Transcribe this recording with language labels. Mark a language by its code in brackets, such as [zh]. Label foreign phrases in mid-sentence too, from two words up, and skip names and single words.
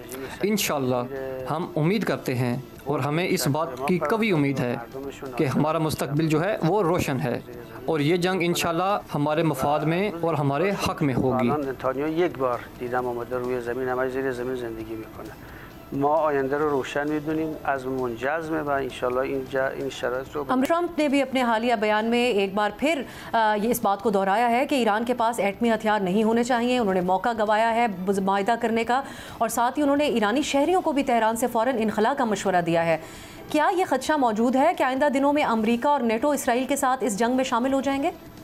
[ur] انشاءاللہ ہم امید کرتے ہیں اور ہمیں اس بات کی قوی امید ہے کہ ہمارا مستقبل جو ہے وہ روشن ہے اور یہ جنگ انشاءاللہ ہمارے مفاد میں اور ہمارے حق میں ہوگی. [fa] ما آینده رو روشن می‌دونیم عزممون جزمه و انشالله این شرایط رو [ur] ٹرمپ نے بھی اپنے حالیہ بیان میں ایک بار پھر یہ اس بات کو دہرایا ہے کہ ایران کے پاس ایٹمی ہتھیار نہیں ہونے چاہئیں. انہوں نے موقع گنوایا ہے معاہدہ کرنے کا اور ساتھ ہی انہوں نے ایرانی شہریوں کو بھی تہران سے فوری انخلا کا مشورہ دیا ہے. کیا یہ خدشہ موجود ہے کہ آئندہ دنوں میں امریکہ اور نیٹو اسرائیل کے ساتھ اس جنگ میں شامل ہو جائیں گے?